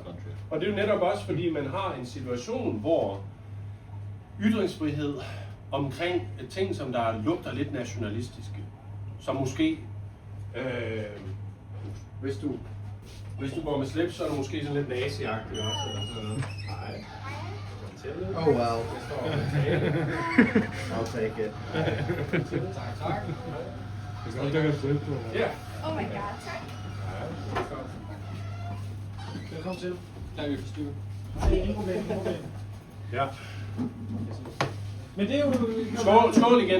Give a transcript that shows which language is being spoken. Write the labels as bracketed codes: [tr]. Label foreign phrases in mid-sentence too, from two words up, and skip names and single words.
[da] Og det er jo netop også, fordi man har en situation, hvor ytringsfrihed omkring ting, som der lugter lidt nationalistiske, som måske, hvis du går med slips, så er du måske sådan lidt nazi-agtig også, eller sådan noget. Nej. [en] Oh well. I'll take it. [da] Tak. Ja. [en] Oh my god, tak. [da] Velkommen til. Der er vi forstyrret. Ingen problem. Ja. Men det er jo... Skål igen.